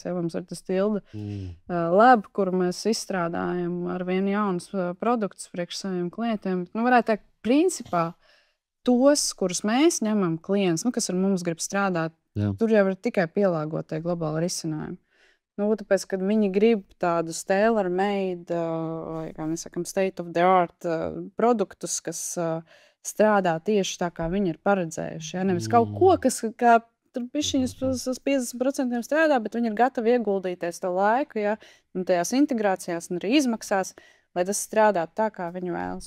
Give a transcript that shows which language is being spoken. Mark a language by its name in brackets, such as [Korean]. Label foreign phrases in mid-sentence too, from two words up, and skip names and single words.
[Latvian] Mums ir tas [English] Tilde lab, [Latvian] kur mēs izstrādājam ar vienu jaunus produktus priekš saviem klientiem. Varētu teikt, principā tos, kurus mēs ņemam klients, kas ar mums grib strādāt, tur jau ir tikai pielāgotie globāli risinājumi. Tāpēc, kad viņi grib tādus [English] tailor-made, [Latvian] vai, kā mēs sakam, [English] state-of-the-art [Latvian] produktus, kas strādā tieši tā, kā viņi ir paredzējuši. Nevis kaut ko, kas kā tur bišķiņas uz 50% strādā, bet viņi ir gatavi ieguldīties to laiku, un tajās integrācijās un arī izmaksās, lai tas strādātu tā, kā viņi vēlas.